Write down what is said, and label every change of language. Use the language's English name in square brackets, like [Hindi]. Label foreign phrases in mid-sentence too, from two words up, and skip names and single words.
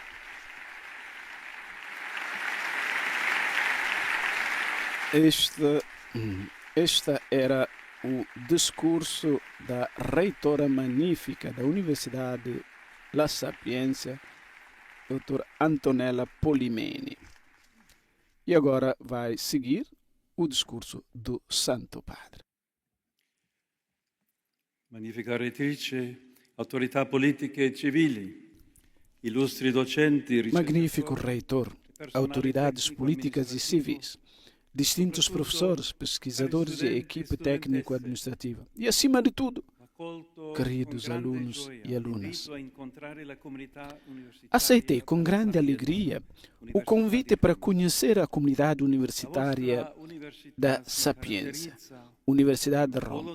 [Portuguese] Este era o discurso da reitora magnífica da Universidade La Sapienza, Dr. Antonella Polimeni. E agora vai seguir o discurso do Santo Padre. [Italian] Magnifica retrice, autorità politiche e civili, illustri docenti, [Portuguese] Magnífico reitor, autoridades políticas e civis, distintos professores, pesquisadores e equipe técnico-administrativa. E, acima de tudo, queridos alunos e alunas, aceitei com grande alegria o convite para conhecer a comunidade universitária da Sapienza, Universidade de Roma.